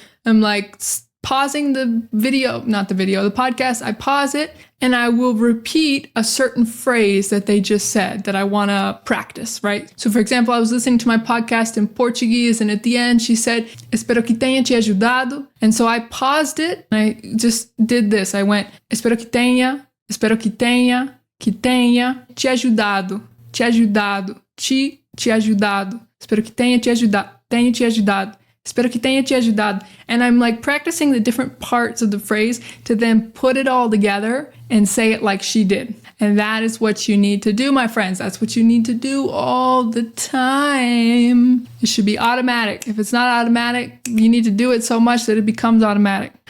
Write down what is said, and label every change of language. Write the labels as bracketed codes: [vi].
[en] I'm like pausing the podcast. I pause it and I will repeat a certain phrase that they just said that I want to practice, right? So for example, I was listening to my podcast in Portuguese and at the end she said, [pt] espero que tenha te ajudado. [en] And so I paused it and I just did this. I went, [pt] espero que tenha te ajudado, [en] te ajudado. [pt] Espero que tenha te ajudado. Espero que tenha te ajudado. [en] And I'm like practicing the different parts of the phrase to then put it all together and say it like she did. And that is what you need to do, my friends. That's what you need to do all the time. It should be automatic. If it's not automatic, you need to do it so much that it becomes automatic.